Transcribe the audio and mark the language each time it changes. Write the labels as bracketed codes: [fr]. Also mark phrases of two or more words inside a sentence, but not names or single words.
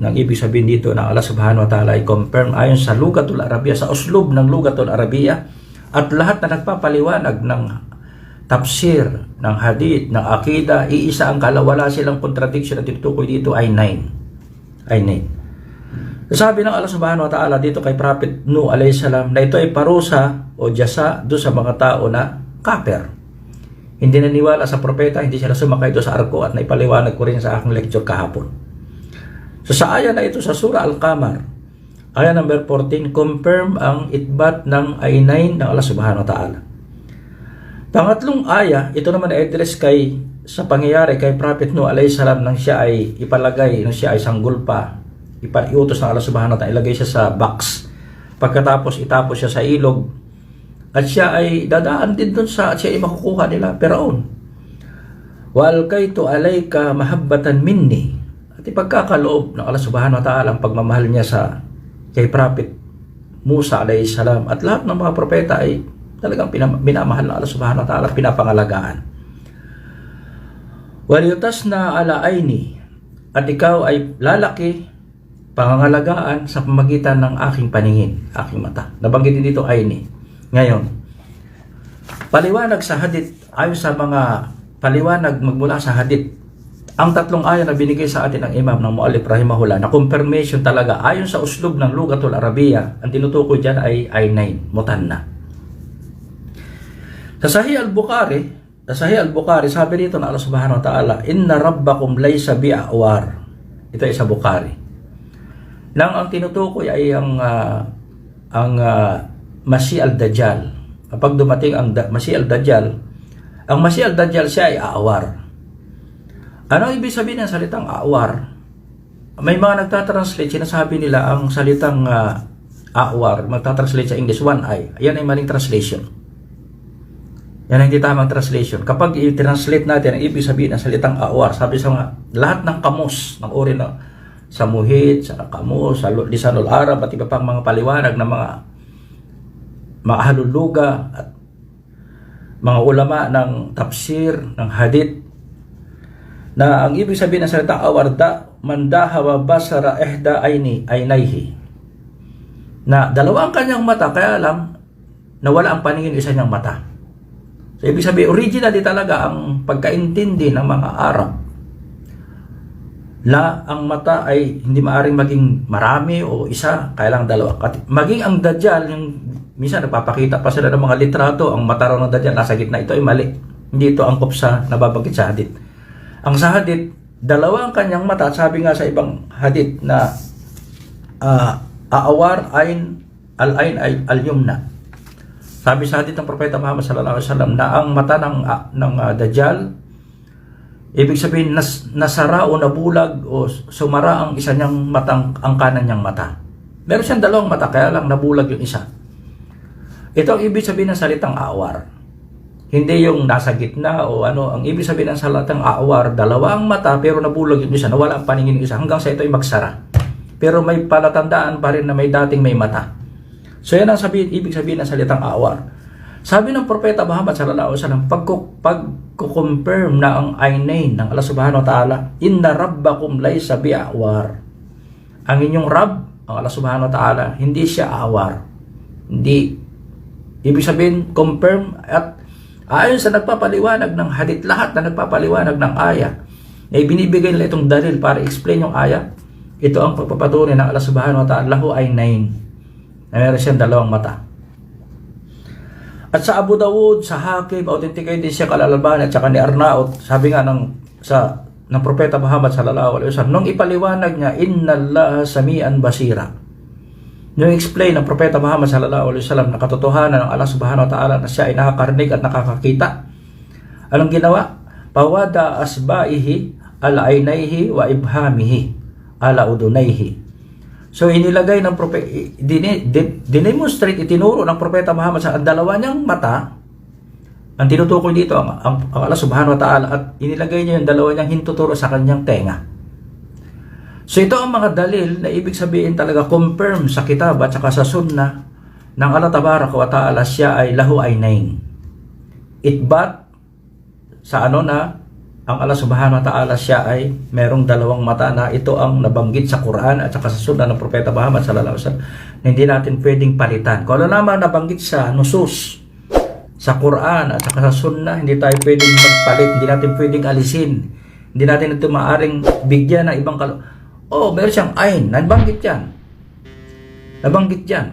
[tl] Nang ibig sabihin dito na [ar] الله سبحانه وتعالى [tl] ay confirm ayon sa [ar] لغة العربية, [tl] sa uslub ng [ar] لغة العربية, [tl] at lahat na nagpapaliwanag ng tafsir, ng hadith, ng akida, iisa ang wala silang contradiction, at tinutukoy dito ay 9. Sabi ng [ar] الله سبحانه وتعالى [tl] dito kay Prophet Nuh [ar] عليه السلام [tl] na ito ay parusa o jasa do sa mga tao na kafir. Hindi naniwala sa propeta, hindi sila sumakay doon sa arko, at naipaliwanag ko rin sa aking lecture kahapon. So sa aya na ito sa surah Al-Qamar, aya number 14, confirm ang itbat ng ay-9 ng [ar] الله سبحانه وتعالى. [tl] Pangatlong aya, ito naman ay address sa pangyayari kay Prophet Nuh [ar] عليه السلام [tl] nang siya ay ipalagay, nang siya ay sanggol pa iutos ng [ar] الله سبحانه وتعالى, [tl] ilagay siya sa box. Pagkatapos itapos siya sa ilog, at siya ay dadaan din doon at siya ay makukuha nila Firaun. [ar] وألقيت عليك محبة مني. [tl] At ipagkakaloob ng [ar] الله سبحانه وتعالى [tl] ang pagmamahal niya kay Prophet Musa [ar] عليه السلام, [tl] at lahat ng mga propeta ay talagang minamahal ng [ar] الله سبحانه وتعالى, [tl] pinapangalagaan. [ar] ولتصنع على عيني, [tl] at ikaw ay lalaki, pangangalagaan sa pamagitan ng aking paningin, aking mata. Nabanggitin dito aini. Ngayon, paliwanag sa hadith, ayon sa mga paliwanag magmula sa hadith, ang tatlong aya na binigay sa atin ng Imam ng Mu'allif rahimahullah na confirmation talaga ayon sa uslub ng [ar] لغة العربية, [tl] ang tinutukoy dyan ay [ar] عينين، مثنى. [tl] Sa Sahih al-Bukhari, sabi dito na [ar] الله سبحانه وتعالى, إن ربكم ليس بأعور. [tl] Ito ay sa Bukhari. Nang ang tinutukoy ay ang Masih al-Dajjal. Kapag dumating ang Masih al-Dajjal, siya ay aawar. Ano ibig sabihin ng salitang aawar? May mga nagtatranslate, sinasabi nila ang salitang aawar, magtatranslate sa English, [en] one eye. [tl] Yan ay maling translation. Yan ay hindi tamang translation. Kapag i-translate natin ang ibig sabihin ng salitang aawar, sabi sa mga lahat ng kamus, ng uri na sa Muhit, sa Kamus, sa Lisanul Arab at iba pang mga paliwanag ng mga haluluga at mga ulama ng tafsir, ng hadith, na ang ibig sabihin ng salitang awarda, [ar] من ذهب وبصر إحدى عينيه, [tl] na dalawa ang kanyang mata, kaya lang nawala ang paningin isa niyang mata. So ibig sabihin, originally talaga ang pagkaintindi ng mga Arab na ang mata ay hindi maaring maging marami o isa, kaya lang dalawa. Maging ang Dajjal, yung minsan nagpapakita pa sila ng mga litrato, ang mata raw ng Dajjal nasa gitna, ito ay mali. Hindi ito angkop sa nababanggit sa hadith. Ang sa hadith, dalawa ang kanyang mata. Sabi nga sa ibang hadith na [ar] أعور العين اليمنى. [tl] Sabi sa hadith ng Propeta Muhammad [ar] صلى الله عليه وسلم [tl] na ang mata ng Dajjal, ibig sabihin nasara o nabulag o sumara ang isa niyang matang, ang kanan niyang mata. Meron siyang dalawang mata, kaya lang nabulag yung isa. Ito ang ibig sabihin ng salitang aawar. Hindi yung nasa gitna o ano. Ang ibig sabihin ng salitang aawar, dalawang mata pero nabulag yung isa, nawala ang paningin ng isa hanggang sa ito ay magsara. Pero may palatandaan pa rin na may dating may mata. So yan ang ibig sabihin ng salitang aawar. Sabi ng Propeta Muhammad [ar] صلى الله عليه وسلم, [tl] pagko-confirm na ang ainain ng [ar] الله سبحانه وتعالى, إن ربكم ليس بأعور. [tl] Ang inyong Rabb, ang [ar] الله سبحانه وتعالى, [tl] hindi siya awar. Hindi. Ibig sabihin, confirm, at ayon sa nagpapaliwanag ng hadith, lahat na nagpapaliwanag ng aya, na ibinibigay nila itong dalil para explain yung aya, ito ang pagpapatunay ng [ar] الله سبحانه وتعالى، له عينين, [tl] na meron siyang dalawang mata. At sa Abu Dawud, sa Hakim, authenticated din siya Al-Albani at saka ni Arnaut, sabi nga ng Propeta Muhammad [ar] صلى الله عليه وسلم, [tl] nung ipaliwanag niya, [ar] إن الله سميعا بصيرا. [tl] Nung explain ng Propeta Muhammad [ar] صلى الله عليه وسلم [tl] na katotohanan ng [ar] الله سبحانه وتعالى [tl] na siya ay nakakarinig at nakakakita, anong ginawa? [ar] فوضع أصبعيه على عينيه وإبهاميه على أذنيه. [tl] So inilagay ng propeta, dinemonstrate, itinuro ng Propeta Muhammad sa dalawa niyang mata. Ang tinutukoy dito ang [ar] الله سبحانه وتعالى, [tl] at inilagay niya yung dalawa niyang hintuturo sa kanyang tenga. So ito ang mga dalil na ibig sabihin talaga confirm sa kitab at saka sa sunnah ng [ar] الله تبارك وتعالى, [tl] siya ay [ar] له عينين. [tl] Itbat sa na ang [ar] الله سبحانه وتعالى, [tl] siya ay merong dalawang mata, na ito ang nabanggit sa Quran at saka sa sunnah ng Propeta Muhammad [ar] صلى الله عليه وسلم, [tl] na hindi natin pwedeng palitan. Kung ano naman nabanggit sa nusus, sa Quran at saka sa sunnah, hindi tayo pwedeng magpalit, hindi natin pwedeng alisin, hindi natin ito maaaring bigyan ng ibang meron siyang ain, nabanggit yan.